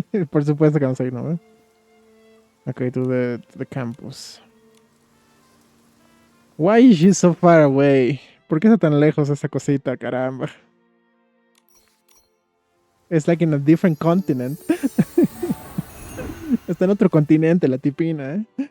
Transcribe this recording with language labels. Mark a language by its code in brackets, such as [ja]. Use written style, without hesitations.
[es] Por supuesto que vamos a ir, ¿no? [en] Okay, to the campus. Why is she so far away? [es] ¿Por qué está tan lejos esa cosita, caramba? [en] It's like in a different continent. [es] Está en otro continente la tipina, ¿eh?